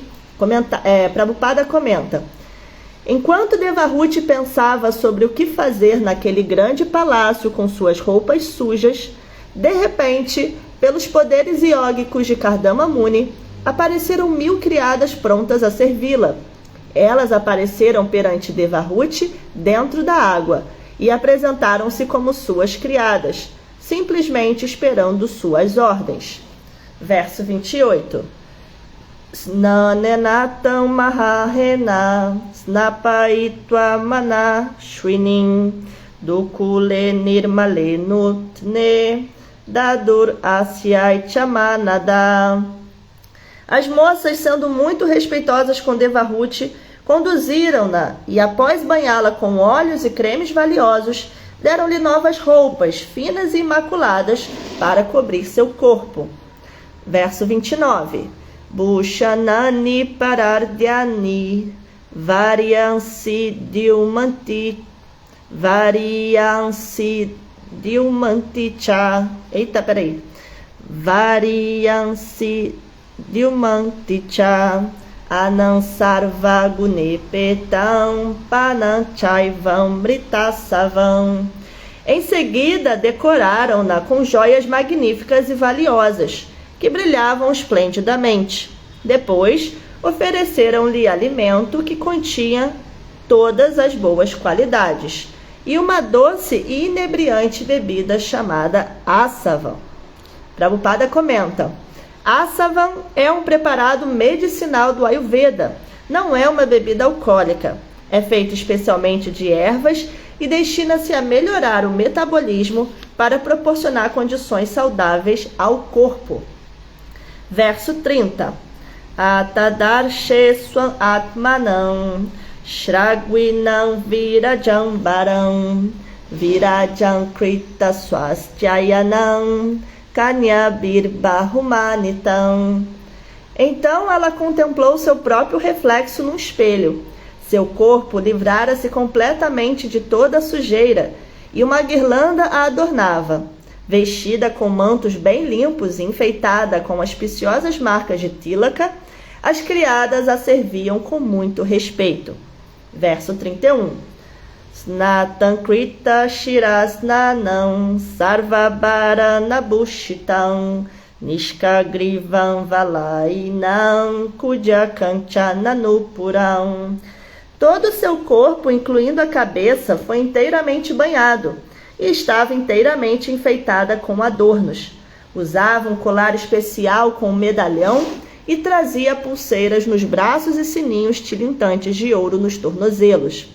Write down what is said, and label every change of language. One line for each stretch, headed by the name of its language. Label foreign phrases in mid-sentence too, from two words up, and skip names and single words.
Portuguese: Prabhupada comenta: enquanto Devahuti pensava sobre o que fazer naquele grande palácio com suas roupas sujas, de repente, pelos poderes iógicos de Kardama Muni, apareceram 1000 criadas prontas a servi-la. Elas apareceram perante Devahuti dentro da água e apresentaram-se como suas criadas, simplesmente esperando suas ordens. Verso 28.
Sanskrit: स्नानेनतां महार्हेण स्नापयित्वा मनस्विनीं दुकूले निर्मले नूत्ने ददुरस्यै च मानदाः.
Portuguese: As moças, sendo muito respeitosas com Devahuti, conduziram-na e, após banhá-la com óleos e cremes valiosos, deram-lhe novas roupas, finas e imaculadas, para cobrir seu corpo. Verso 29.
Sanskrit: भूषणानि परार्ध्यानि वरीयांसि द्युमन्ति च.
Portuguese: Eita, peraí.
Sanskrit: वरीयांसि द्युमन्ति च अन्नंसर्व गुणोपेतं पानंचैवम् अमृतासवम्.
Portuguese: Em seguida, decoraram-na com joias magníficas e valiosas, que brilhavam esplendidamente. Depois, ofereceram-lhe alimento que continha todas as boas qualidades, e uma doce e inebriante bebida chamada Asavam. Prabhupada comenta: Asavam é um preparado medicinal do Ayurveda, não é uma bebida alcoólica. É feito especialmente de ervas e destina-se a melhorar o metabolismo para proporcionar condições saudáveis ao corpo. Verso 30.
Sanskrit: अथादर्शे स्वम् आत्मानं स्रग्विणं विरजं वरं विरजं कृत स्वस्त्ययनं कन्याभिर् बहुमानितम्.
Portuguese: Então ela contemplou seu próprio reflexo num espelho. Seu corpo livrara-se completamente de toda a sujeira, e uma guirlanda a adornava. Vestida com mantos bem limpos e enfeitada com auspiciosas marcas de tilaka, as criadas a serviam com muito respeito. Verso 31.
Sanskrit: स्नातंकृत शिरस्स्नानं सर्वाभरणभूषितं निष्कग्रीवं वलयिनं कूजत्काञ्चननूपुरम्.
Portuguese: Todo o seu corpo, incluindo a cabeça, foi inteiramente banhado e estava inteiramente enfeitada com adornos. Usava um colar especial com um medalhão e trazia pulseiras nos braços e sininhos tilintantes de ouro nos tornozelos.